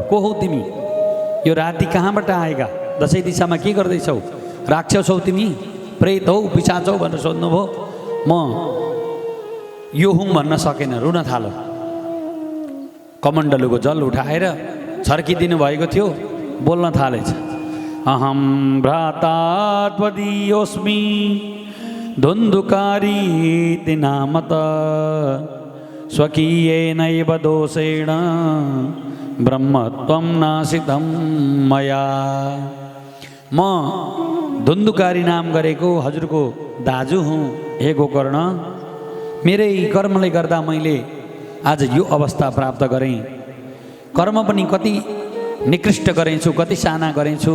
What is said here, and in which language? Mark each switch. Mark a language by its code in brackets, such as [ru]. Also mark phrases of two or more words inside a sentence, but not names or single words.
[ne] को हौ तिमी? यो राति कहाँबाट आएका? 10 दिशामा के गर्दैछौ? राक्षस हौ तिमी? प्रेत हौ, पिशाच हौ भनेर सोध्नुभयो। म यो हुँ भन्न सकेन, रुन थाल्यो। कमण्डलुको जल उठाएर छर्किदिनु भएको थियो, बोल्न थालेछ। [sa] अहम भ्राता त्वदीयोऽस्मि धुन्धुकारीति नामत स्वकीयेनैव दोषेण ब्रह्मत्वं नासितं मया। [ne] म धुन्धुकारी नाम गरेको हजुरको दाजु हुँ हे गोकर्ण। मेरै कर्मले गर्दा मैले आज यो अवस्था प्राप्त गरेँ। कर्म पनि कति निकृष्ट गरेछु, कति साना गरेछु।